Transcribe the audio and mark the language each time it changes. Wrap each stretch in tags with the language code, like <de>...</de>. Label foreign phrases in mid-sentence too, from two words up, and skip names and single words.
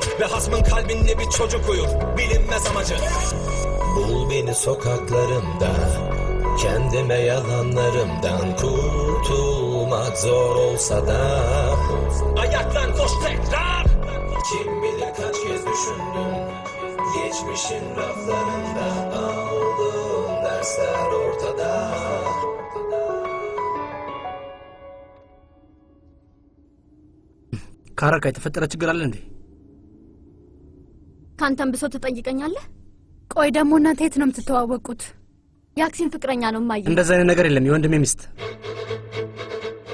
<tr>Ve hasmın kalbinde bir çocuk uyur, bilinmez amacı. Bul beni sokaklarımda, kendime yalanlarımdan kurtulmak zor olsa da ayaklan koş tekrar. Kim bilir kaç kez düşündün, geçmişin raflarında aldığım dersler ortada.</tr> <am>ካራካ የተፈጠረ ችግር አለ እንዴ? ካንተም ብሶ ተጠይቀኛለህ? ቆይ ደግሞ እናንተ የት ነው የምትተዋወቁት? ያክሲን ፍቅረኛ ነው ማየ። እንደዛ አይነት ነገር የለም። የወንድሜ ሚስት</am>